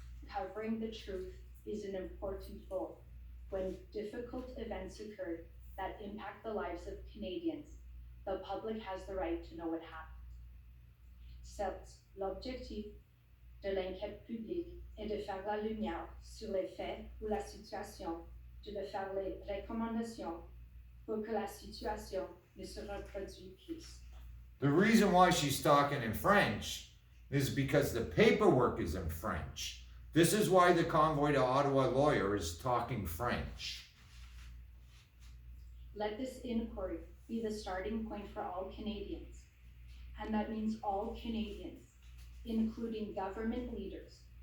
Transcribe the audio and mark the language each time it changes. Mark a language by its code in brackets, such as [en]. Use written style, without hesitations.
[en] covering the truth is an important role. When difficult events occur that impact the lives of Canadians, the public has the right to know what happened. [fr] Certes, l'objectif de l'enquête publique est de faire la lumière sur les faits ou la situation, de faire les recommandations pour que la situation ne se reproduise plus. [en] The reason why she's talking in French is because the paperwork is in French. This is why the convoy to Ottawa lawyer is talking French. Let this inquiry be the starting point for all Canadians, and that means all Canadians, including government leaders,